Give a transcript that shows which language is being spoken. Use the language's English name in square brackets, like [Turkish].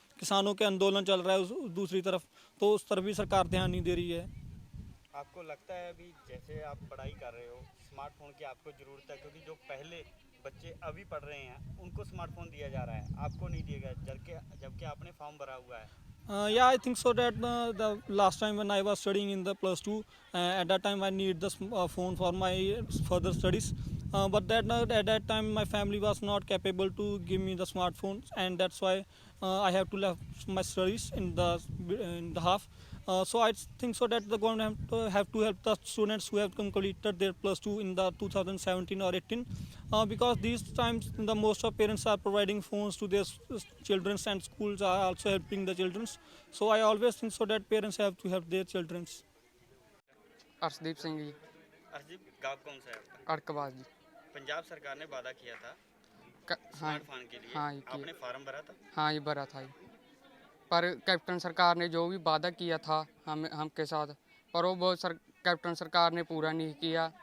[Hindi] किसानों के आंदोलन चल रहा है दूसरी तरफ, तो उस तरफ भी सरकार ध्यान नहीं दे रही है। आपको लगता है अभी जैसे आप पढ़ाई कर रहे हो, स्मार्टफोन की आपको ज़रूरत है? क्योंकि जो पहले बच्चे अभी पढ़ रहे हैं उनको स्मार्टफोन दिया जा रहा है, आपको नहीं दिया गया, जबकि आपने फॉर्म भरा हुआ है। [English] Yeah, I think so that the last time when I was studying in the plus two, at that time I need the phone for my further studies. But at that time my family was not capable to give me the smartphones, and that's why I have to left my studies in the half. So I think so that the government have to help the students who have completed their plus two in the 2017 or 18, because these times the most of parents are providing phones to their children, and schools are also helping the children. So I always think so that parents have to help their children. [Hindi] Arshdeep Singh ji, अर्जित, गाँव कौन सा है आपका? अड़कबाज जी। पंजाब सरकार ने वादा किया था हाँ स्मार्टफोन के लिए, हाँ, ये आपने फार्म भरा था? हाँ, ये भरा था जी। पर कैप्टन सरकार ने जो भी वादा किया था हमके साथ, पर वो कैप्टन सरकार ने पूरा नहीं किया।